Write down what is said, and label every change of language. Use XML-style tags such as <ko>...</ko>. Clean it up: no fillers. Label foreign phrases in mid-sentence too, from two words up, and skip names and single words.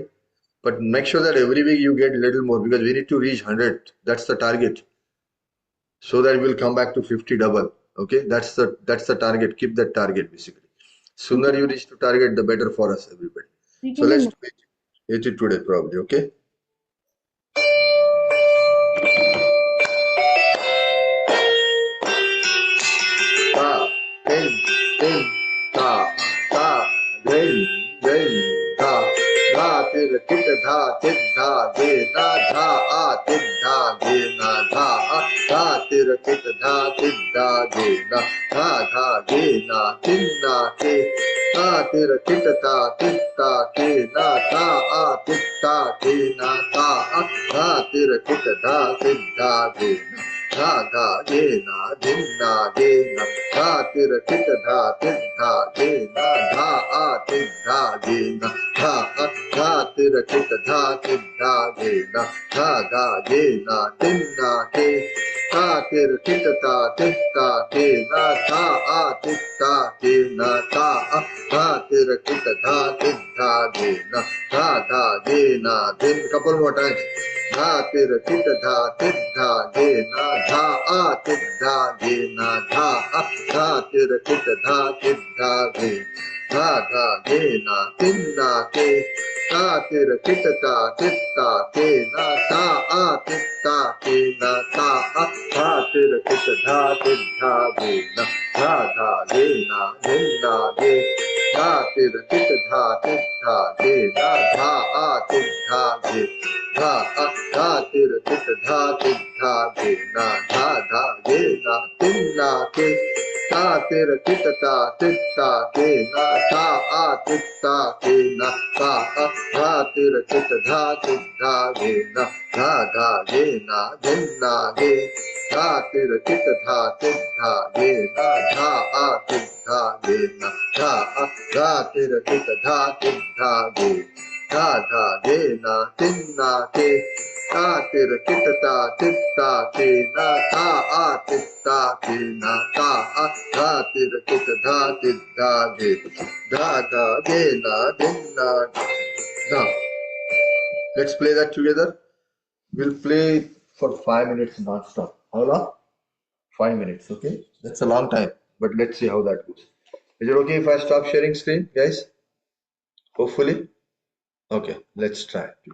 <en>But make sure that every week you get a little more because we need to reach 100. That's the target. so that we'll come back to 50 double. Okay, that's the target. Keep that target basically. Sooner you reach to target, the better for us, everybody. So let's do it today probably. Okay. Ta, tin, tin, ta, ta, din, din, ta, da, tir, kit, dha, tit, dha, ge, na, dha, a, tit, dha, ge, na, dha, a, da, tir, kit, dha, tit, dha, ge, na, dha, ge, na, tin, na, ke, ta, tir, kit, ta, tit, ta, ke, na, ta, a, tit, ta, ke, na, ta, a, da, tir, kit, dha, tit, dha, ge, na, dha, ge, na, din, na, ge, na, dha, tir, kit, dha, tit, dha, ge, na, dha, a, tit, dha, ge, na, dha, a, dha, tir, kit, dha, tit, dha, ge, na, dha, ge, na, tin, na, ke, ta, tir, kit, ta, tit, ta, ke, na, dha, a, tit, ta, ke, na, ta, a, dha, tir, kit, dha, tit, dha, ge, na, dha, ge, na, din. Couple more times. Dha, tir, kit, dha, tit, dha, ge, na, dha, a, tit, dha, ge, na, dha, a, dha, tir, kit, dha, tit, dha, ge, dha, ge, na, tin, na, ke, ta, tir, kit, ta, tit, ta, ke, na, dha, a, tit, ta, ke, na, ta, a, dha, tir, kit, dha, tit, dha, ge, na, dha, ge, na, din, na, ge, dha, tir, kit, dha, tit, dha, ge, na, dha, a, tit, dha, ge, dha, a, dha, tir, kit, dha, tit, dha, ge, na, dha, ge, na, tin, na, ke, ta, tir, kit, ta, tit, ta, ke, na, ta, a, tit, ta, ke, na, ta, a, dha, tir, kit, dha, tit, dha, ge, na, dha, ge, na, din, na, ge, dha, tir, kit, dha, tit, dha, ge, na, dha, a, tit, dha, ge, na, dha, a, dha, tir, kit, dha, tit, dha, ge, dha, ge, na, tin, na, ke, ta, tir, kit, ta, tit, ta, ke, na, ta, a, tit, ta, ke, na, ta, a, dha, tir, kit, dha, tit, dha, ge, ge, na, din, na, now let's play that together. We'll play for 5 minutes non-stop. How long? 5 minutes, okay? That's a long time, but let's see how that goes. Is it okay if I stop sharing screen, guys? Hopefully. Okay, let's try.</en>